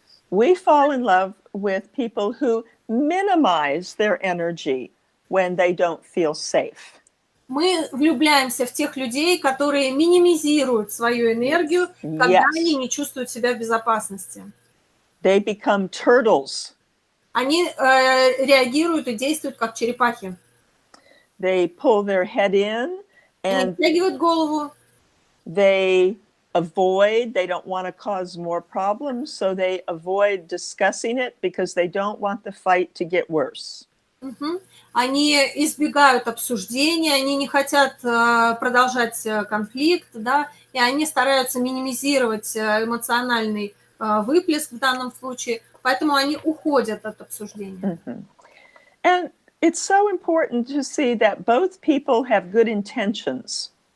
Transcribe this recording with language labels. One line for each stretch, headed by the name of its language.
English: We fall in love with people who minimize their energy when they don't feel safe.
Russian: Мы влюбляемся в тех людей, которые минимизируют свою энергию, когда они не чувствуют себя в безопасности.
English: They become turtles.
Russian: Они реагируют и действуют как черепахи.
English: They pull their head in
Russian: Они
English: and
Russian: втягивают голову.
English: they avoid, they don't want to cause more problems, so they avoid discussing it because they don't want the fight to get worse.
Russian: Они избегают обсуждения, они не хотят продолжать конфликт, да, и они стараются минимизировать эмоциональный выплеск в данном случае, поэтому они уходят от обсуждения.
English: And it's so important to see that both people have good intentions.